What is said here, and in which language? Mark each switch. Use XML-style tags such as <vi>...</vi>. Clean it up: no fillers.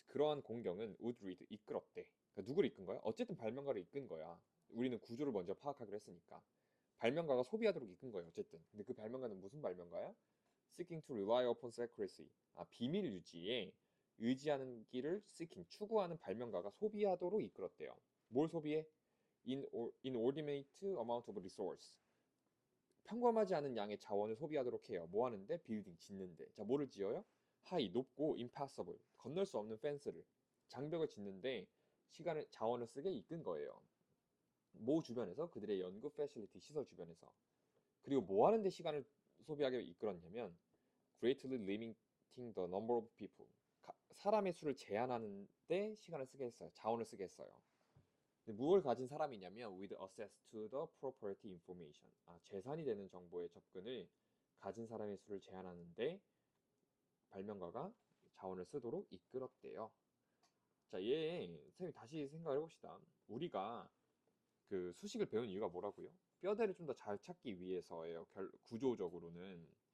<ko>그러한 공경은</ko> <en>would read,</en> <ko>이끌었대. 그러니까 누구를 이끈 거야? 어쨌든 발명가를 이끈 거야. 우리는 구조를 먼저 파악하기로 했으니까. 발명가가 소비하도록 이끈 거예요. 어쨌든. 근데 그 발명가는 무슨 발명가야?</ko> <en>Seeking to rely upon secrecy.</en> <ko>비밀 유지에 의지하는 길을 seeking, 추구하는 발명가가 소비하도록 이끌었대요. 뭘 소비해?</ko> <en>Inordinate amount of resource.</en> <ko>평범하지 않은 양의 자원을 소비하도록 해요. 뭐 하는데? 빌딩, 짓는데. 자, 뭐를 지어요? 하이, 높고 impassable, 건널 수 없는 펜스를, 장벽을 짓는데 시간을, 자원을 쓰게 이끈 거예요. 모 주변에서 그들의 연구 패실리티, 시설 주변에서. 그리고 뭐 하는데 시간을 소비하게 이끌었냐면</ko> <en>greatly limiting the number of people.</en> <ko>사람의 수를 제한하는데 시간을 쓰게 했어요. 자원을 쓰게 했어요. 근데 무엇을 가진 사람이냐면</ko> <en>with access to the property information.</en> <ko>재산이 되는 정보의 접근을 가진 사람의 수를 제한하는데 발명가가 자원을 쓰도록 이끌었대요. 자, 선생님 다시 생각을 해봅시다. 우리가 그 수식을 배운 이유가 뭐라고요? 뼈대를 좀 더 잘 찾기 위해서예요. 구조적으로는.</ko>